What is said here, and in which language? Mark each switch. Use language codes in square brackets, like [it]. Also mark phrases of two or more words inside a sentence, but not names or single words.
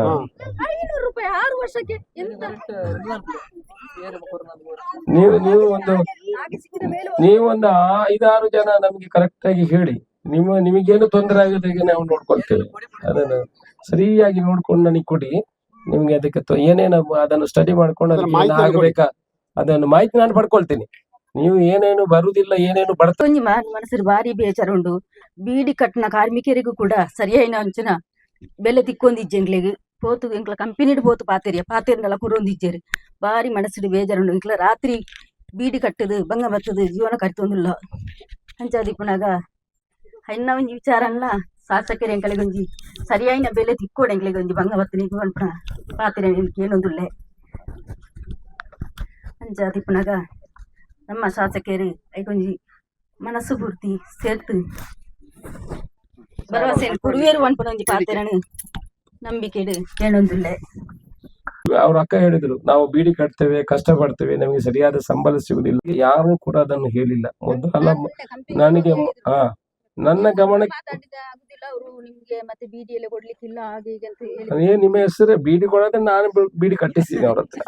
[kn] ನೀವೊಂದು 5-6 ಜನ ನಮ್ಗೆ ಕರೆಕ್ಟ್ ಆಗಿ ಹೇಳಿ, ನಿಮಗೇನು ತೊಂದರೆ ಆಗೋದಾಗೆ ನಾವು ನೋಡ್ಕೊಳ್ತೇವೆ. ಅದನ್ನು ಸರಿಯಾಗಿ ನೋಡ್ಕೊಂಡು ನನಗೆ ಕೊಡಿ. ನಿಮ್ಗೆ ಅದಕ್ಕೆ ಏನೇನು ಅದನ್ನು ಸ್ಟಡಿ ಮಾಡ್ಕೊಂಡು ಅದಕ್ಕೆ ಆಗಬೇಕಾ ಅದನ್ನು ಮಾಹಿತಿ ನಾನು ಪಡ್ಕೊಳ್ತೀನಿ. ನೀವು ಏನೇನು ಬರುದಿಲ್ಲ ಏನೇನು [tcy] ಬರ್ತೊಂಜಿ ಮನಸ್ಸು ಭಾರಿ ಬೇಜಾರುಂಡು. ಬೀಡಿ ಕಟ್ಟಿನ ಕಾರ್ಮಿಕರಿಗೂ ಕೂಡ ಸರಿಯಾಯಿನ ಅಂಚನ ಬೆಲೆ ತಿಕ್ಕೊಂದಿಜ್ಜೆಂಗ್ಲಿಗೆ ಪೋತು ಎಂಕ್ಲ ಕಂಪನಿಡ್ ಪೋತು ಪಾತೆರ್ನೆಲ್ಲ ಕುರೊಂದಿಜ್ಜೆರ್ ಭಾರಿ ಮನಸ್ಸಿಡು ಬೇಜಾರುಂಡು. ಎಂಕ್ಲ ರಾತ್ರಿ ಬೀಡಿ ಕಟ್ಟದು ಬಂಗ ಬತ್ತದು ಜೀವನ ಕಟ್ತೊಂದುಲ್ಲ ಅಂಚಾದಿಪ್ಪುನಾಗ ಐನ ಒಂಜಿ ವಿಚಾರಲ್ಲ ಶಾಸಕರು ಎಂಕಲಿಗೆ ಒಂಜಿ ಸರಿಯಾಯಿನ ಬೆಲೆ ತಿಕ್ಕೋಡು ಎಂಕ್ಲಿಗೆ ಒಂಜಿ ಬಂಗ ಬತ್ತನಿಗೆ ಅನ್ಪುನ ಪಾತೆರೆ ಏನೊಂದುಲ್ಲೆ ಅಂಚಾದಿಪ್ಪುನಾಗ ನಮ್ಮ ಶಾಸಕರು ಐಕೊಂಜಿ ಮನಸ್ಸು ಪೂರ್ತಿ ಸೇರ್ತು ಭರವಸೆ ಕುರುವೇರು ಅನ್ಪುನ ಒಂಜಿ ಪಾತೆರನು ನಂಬಿಕೆಡು ಏನೊಂದುಲ್ಲೆ. [kn] ಅವ್ರ ಅಕ್ಕ ಹೇಳಿದ್ರು, ನಾವು ಬೀಡಿ ಕಟ್ತೇವೆ, ಕಷ್ಟ ಪಡ್ತೇವೆ, ನಮಗೆ ಸರಿಯಾದ ಸಂಬಳ ಸಿಗುದಿಲ್ಲ. ಯಾರು ಕೂಡ ಅದನ್ನು ಹೇಳಿಲ್ಲ. ಮೊದಲ ನನಗೆ ನನ್ನ ಗಮನಕ್ಕೆ ನಿಮ್ಮ ಹೆಸರು ಬೀಡಿ ಕೊಡೋದ್ರೆ ನಾನು ಬೀಡಿ ಕಟ್ಟಿಸ್ತೀನಿ ಅವ್ರ ಹತ್ರ.